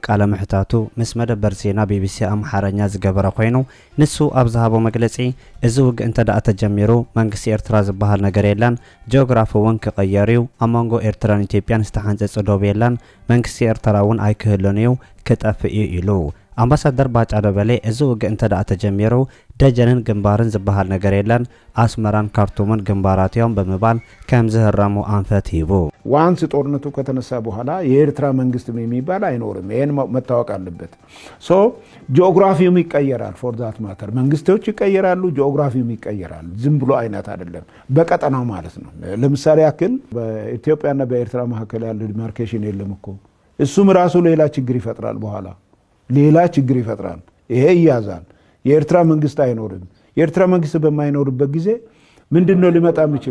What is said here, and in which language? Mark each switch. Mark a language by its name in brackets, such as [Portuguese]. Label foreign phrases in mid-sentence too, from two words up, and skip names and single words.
[Tigrinya] ቃለ ምሕታቱ ምስ መደበር ዜና ቢቢሲ ኣምሓርኛ ዝገበረ ኮይኑ ንሱ ኣብ ዝሃቦ መግለጺ እዚ ውግእ እንተደኣ ተጀሚሩ መንግስቲ ኤርትራ ዝበሃል ነገር የለን፣ ጂኦግራፊ እውን ክቕየር እዩ፣ ኣብ መንጎ ኤርትራን ኢትዮጵያን ዝተሓንጸጸ ዶብ የለን፣ መንግስቲ ኤርትራ እውን ኣይክህልን እዩ ክጠፍእ እዩ ኢሉ። አምባሳደር ባጫ ደበሌ እዚ ውግእ እንተደኣ ተጀሚሩ ደጀንን ግንባርን ዝበሃል ነገር የለን፣ አስመራን ካርቱምን ግንባራት እዮም በመባል ከም ዝህረሙ አንፈት ሂቡ። [Amharic] ዋንስ ጦርነቱ ከተነሳ በኋላ የኤርትራ መንግስት የሚባል አይኖርም። ይሄን መታወቅ አለበት። ሶ ጂኦግራፊውም ይቀየራል። [English] for that matter [Amharic] መንግስቶች ይቀየራሉ፣ ጂኦግራፊውም ይቀየራል። ዝም ብሎ አይነት አይደለም፣ በቀጠናው ማለት ነው። ለምሳሌ ያክል በኢትዮጵያና በኤርትራ መካከል ያለው ዲማርኬሽን የለም እኮ እሱም ራሱ ሌላ ችግር ይፈጥራል። በኋላ ሌላ ችግር ይፈጥራል። ይሄ ይያዛል። የኤርትራ መንግስት አይኖርም። የኤርትራ መንግስት በማይኖርበት ጊዜ ምንድነው ሊመጣ የሚችል?